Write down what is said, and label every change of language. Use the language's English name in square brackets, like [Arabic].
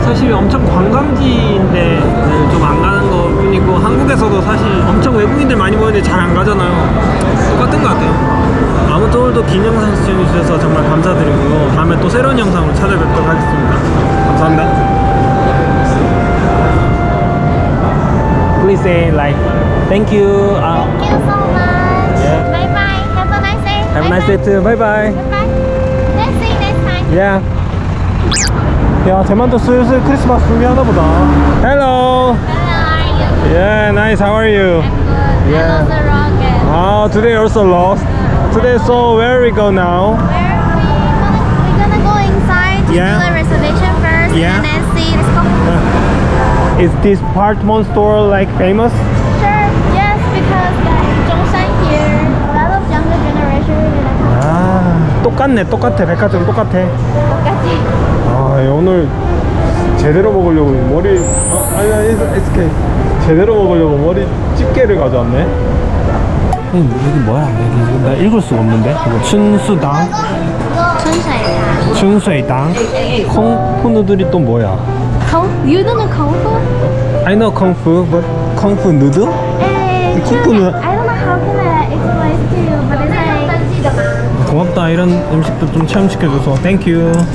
[Korean] 사실 엄청 관광지인데 좀 안 가는 거 뿐이고 한국에서도 사실 엄청 외국인들 많이 모이는데 잘 안 가잖아요. 똑같은 것 같아요. 아무튼 오늘도 긴 영상 시청해주셔서 정말 감사드리고요. 다음에 또 새로운 영상으로 찾아뵙도록 하겠습니다. 감사합니다. [English] Please say like thank you. Thank you so much. Yeah. Bye bye. Have a nice day. Have a nice day too. Bye bye. Bye bye. Let's see you next time. Yeah. [Korean] 야, 대만도 슬슬 크리스마스 준비하나 보다. [English] Hello. Hello, are you? Yeah, nice. How are you? I'm good. Yeah. I lost the rocket. Oh, today also lost. Today, so where we go now? Where are we? We're gonna go inside to Yeah. do the reservation first Yeah. and then see. Let's go. Is this department store like famous? Sure. Yes, because Zhongshan here, a lot of younger generation really like [Korean] 아, 똑같아. 백화점 똑같아. 똑같이. 아, 오늘 제대로 먹으려고 머리 아니 [English] it's okay. [Korean] 제대로 먹으려고 머리 집게를 가져왔네. 여기 뭐야? 여기 나 읽을 수가 없는데. 이거 춘수당, 춘수이다. 춘수이당, 콩푸누들이 또 뭐야? [English] You don't know Kung Fu? I know 콩푸, but 콩푸 누드? Kung Fu noodle. I don't know how can I explain to you, but it's like [Korean] 고맙다. 이런 음식도 좀 체험시켜줘서 [English] thank you.